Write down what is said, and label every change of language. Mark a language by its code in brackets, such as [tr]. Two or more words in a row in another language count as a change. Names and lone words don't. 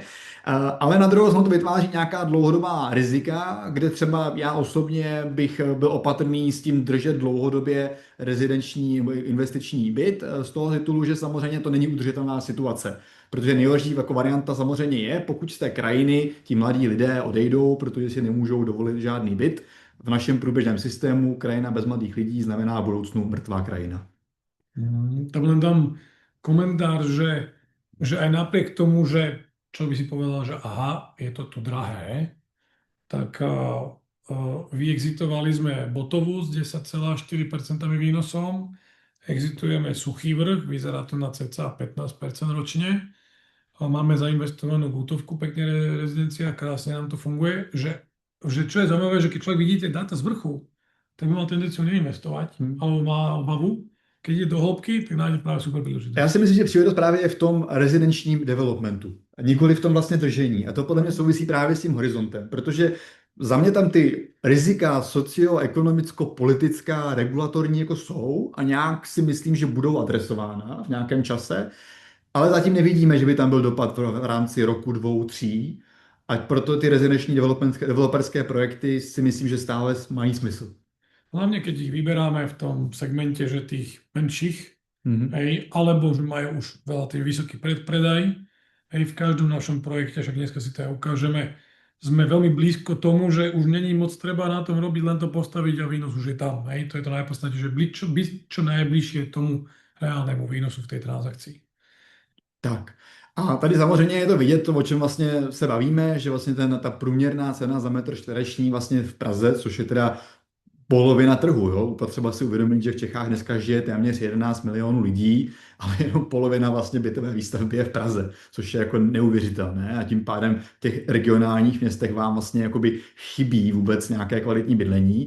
[cs] Ale na druhou stranu to vytváří nějaká dlouhodobá rizika, kde třeba já osobně bych byl opatrný s tím držet dlouhodobě rezidenční nebo investiční byt z toho titulu, že samozřejmě to není udržitelná situace. Protože nejhorší jako varianta samozřejmě je, pokud z té krajiny ti mladí lidé odejdou, protože si nemůžou dovolit žádný byt. V našem průběžném systému krajina bez mladých lidí znamená v budoucnu mrtvá krajina. [sk] Tam len dám komentár, že aj napriek tomu, že čo by si povedal, že aha, je to tu drahé, tak vyexitovali sme Botovu s 10,4% výnosom, exitujeme Suchý Vrch, vyzerá to na cca 15% ročne, a máme zainvestovanú Gutovku, pekne rezidencia, krásne nám to funguje, že čo je zaujímavé, že keď človek vidí tie dáta z vrchu, tak by mal tendenciu neinvestovať, alebo má obavu. [cs] Keď jde do hloubky, tak najde právě super příležitost. Já si myslím, že příležitost právě je v tom rezidenčním developmentu, a nikoli v tom vlastně držení. A to podle mě souvisí právě s tím horizontem, protože za mě tam ty rizika socioekonomicko-politická, regulatorní jako jsou a nějak si myslím, že budou adresována v nějakém čase, ale zatím nevidíme, že by tam byl dopad v rámci roku, 2, 3. A proto ty rezidenční developerské projekty si myslím, že stále mají smysl. [sk] Hlavne, keď ich vyberáme v tom segmente, že tých menších, hej, alebo že majú už veľa vysoký predpredaj, hej, v každom našom projekte, však dneska si to aj ukážeme, sme veľmi blízko tomu, že už není moc treba na tom robiť, len to postaviť a výnos už je tam. Hej? To je to najpodstatnejšie, že byť čo najbližšie tomu reálnému výnosu v tej transakcii. Tak. [cs] A tady samozřejmě je to vidět, to, o čem vlastně se bavíme, že vlastně ta průměrná cena za metr čtvereční vlastně v Praze, což je teda polovina trhu. Jo? Potřeba si uvědomit, že v Čechách dneska žije téměř 11 milionů lidí, ale jenom polovina vlastně bytové výstavby je v Praze, což je jako neuvěřitelné a tím pádem v těch regionálních městech vám vlastně jakoby chybí vůbec nějaké kvalitní bydlení.